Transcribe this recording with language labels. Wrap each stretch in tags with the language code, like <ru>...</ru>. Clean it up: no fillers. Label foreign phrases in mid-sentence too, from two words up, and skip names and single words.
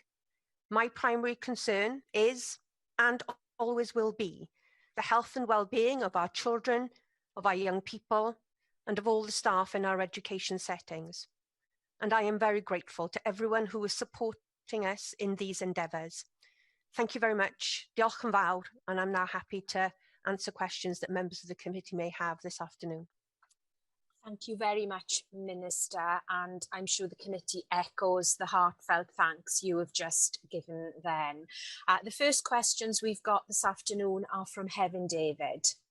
<en>My primary concern is, and always will be, the health and well-being of our children, of our young people, and of all the staff in our education settings. And I am very grateful to everyone who is supporting us in these endeavours. Thank you very much.</en> <cy>Diolch yn fawr,</cy> <en>and I'm now happy to answer questions that members of the committee may have this afternoon. Thank you very much, Minister, and I'm sure the committee echoes the heartfelt thanks you have just given then. The first questions we've got this afternoon are from Heaven David.</en>